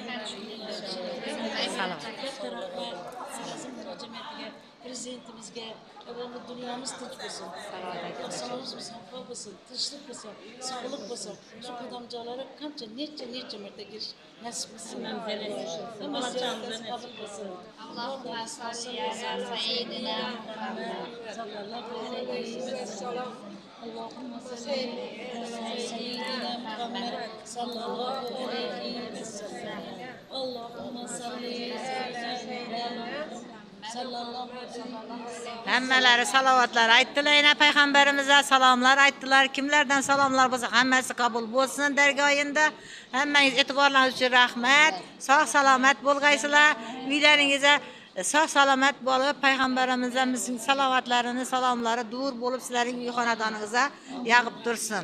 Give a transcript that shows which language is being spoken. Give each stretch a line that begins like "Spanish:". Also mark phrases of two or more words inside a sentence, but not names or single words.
Uzbek: Prezidentimizga avvalgi dunyomiz tinch bo'lsin, osmonimiz musaffo bo'lsin, tinchlik bo'lsin, sog'lik bo'lsin. Shu qadamjolarga qancha necha marta kirish nasib qilsin. Hammamizni qabul qilsin.
Arabic: اللهم صل على سيدنا محمد صلى الله عليه وسلم. اللهم صل على
Uzbek: Hammalari salovatlar aytdilar, yana payg'ambarimizga salomlar aytdilar. Kimlardan salomlar bo'lsa, hammasi qabul bo'lsin dargoyinda. Hammangiz e'tiborlaringiz uchun rahmat. Sog' salomat bo'lgaysizlar. Uylaringizga sog' salomat bo'lib, payg'ambarimizning salovatlarini, salomlari dur bo'lib sizlarning uy xonadoningizga yog'ib tursin.